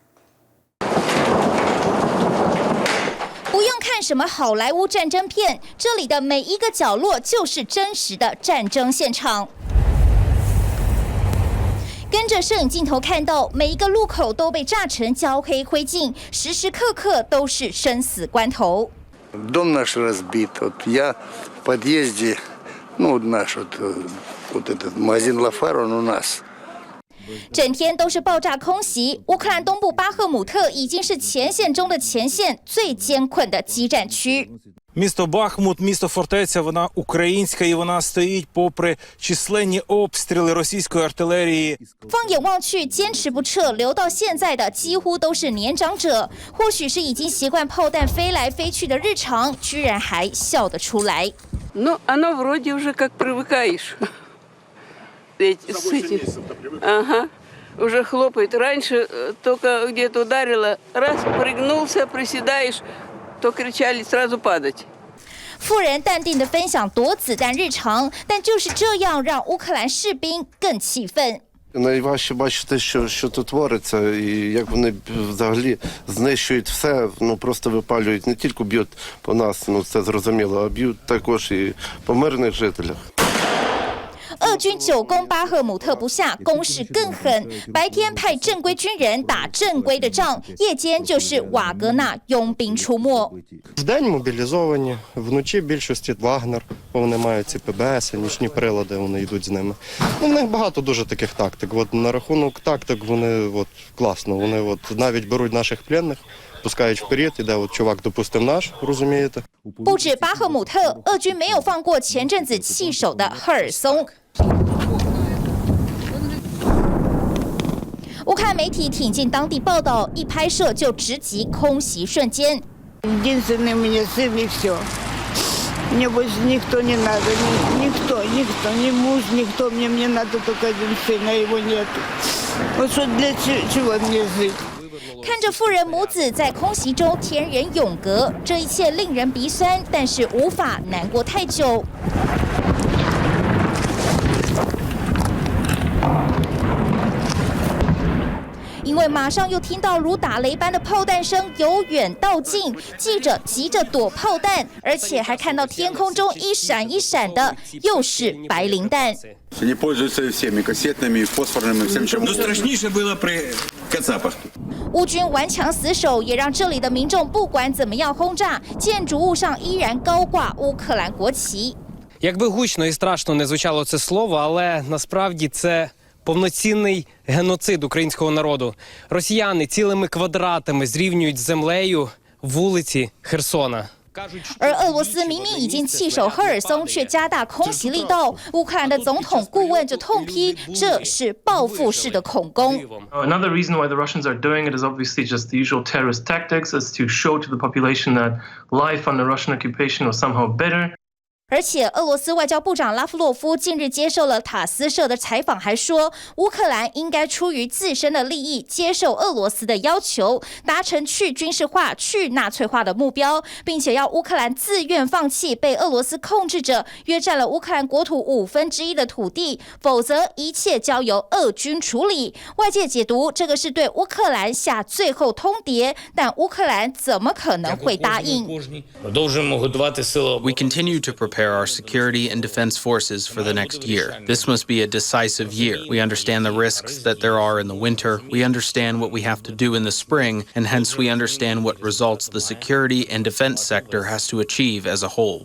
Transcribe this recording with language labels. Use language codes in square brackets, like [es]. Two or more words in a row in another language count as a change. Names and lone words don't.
[zh] 不用看什么好莱坞战争片，这里的每一个角落就是真实的战争现场。跟着摄影镜头看到，每一个路口都被炸成焦黑灰烬，时时刻刻都是生死关头。 [ru] Дом наш разбит. Вот я в подъезде, ну наш вот этот магазин Лафар, он у нас. [zh] 整天都是爆炸空袭，乌克兰东部巴赫姆特已经是前线中的前线，最艰困的激战区。 [uk] Місто Бахмут, місто фортеця, вона українська і вона стоїть попри численні обстріли російської артилерії. [zh] 放眼望去，坚持不撤，留到现在的几乎都是年长者，或许是已经习惯炮弹飞来飞去的日常，居然还笑得出来。 [ru] Ну, оно вроде уже как привыкаешь. С этим. Ага. Уже хлопает. Раньше только где-то ударило, раз пригнулся, приседаешь, то кричали сразу падать. [zh] 富人淡定地分享躲子弹日常，但就是这样让乌克兰士兵更气愤。 [uk] Найважче бачити, що тут твориться, і як вони взагалі знищують все, ну просто випалюють, не тільки б'ють по нас, ну це зрозуміло, а б'ють також і по мирних жителях. [zh] 俄军久攻巴赫姆特不下，攻势更狠。白天派正规军人打正规的仗，夜间就是瓦格纳佣兵出没。 [uk] Вдень мобілізовані, вночі більшості Вагнер, вони мають ці ПБС, нічні прилади, вони йдуть з ними. Ну, в них багато дуже таких тактик. От на рахунок тактик вони от класно, вони от навіть беруть наших пленних, пускають вперед, іде от чувак, допустим, наш, розумієте? [zh] 不止巴赫姆特，俄军没有放过前阵子弃守的赫尔松。乌克兰媒体挺进当地报道，一拍摄就直击空袭瞬间。 [ru] Единственный у меня сын и все. Мне больше никто не надо, никто, ни муж, никто. Мне надо только один сын, а его нет. Вот что для чего мне жить? [zh] 看着富人母子在空袭中天人永隔，这一切令人鼻酸，但是无法难过太久。因为马上又听到如打雷般的炮弹声由远到近，记者急着躲炮弹，而且还看到天空中一闪一闪的，又是白磷弹。 [ru] Они пользуются всеми кассетными, фосфорными, всем чем. Но страшнейшее было при кацапах. [zh] 乌军顽强死守，也让这里的民众不管怎么样轰炸，建筑物上依然高挂乌克兰国旗。 [uk] Якби гучно і страшно не звучало це слово, але насправді це повноцінний геноцид українського народу. Росіяни цілими квадратами зрівнюють з землею вулиці Херсона. [zh] 而俄罗斯明明已经弃守赫尔松，却加大空袭力道。乌克兰的总统顾问就痛批，这是报复式的恐攻。 [en] Another reason why the Russians are doing it is obviously just the usual terrorist tactics, is to show to the population that life under Russian occupation was somehow better. [zh] 而且，俄罗斯外交部长拉夫洛夫近日接受了塔斯社的采访，还说乌克兰应该出于自身的利益，接受俄罗斯的要求，达成去军事化、去纳粹化的目标，并且要乌克兰自愿放弃被俄罗斯控制着、约占了乌克兰国土1/5的土地，否则一切交由俄军处理。外界解读这个是对乌克兰下最后通牒，但乌克兰怎么可能会答应？ [en] We continue to prepare our security and defense forces for the next year. This must be a decisive year. We understand the risks that there are in the winter. We understand what we have to do in the spring, and hence we understand what results the security and defense sector has to achieve as a whole.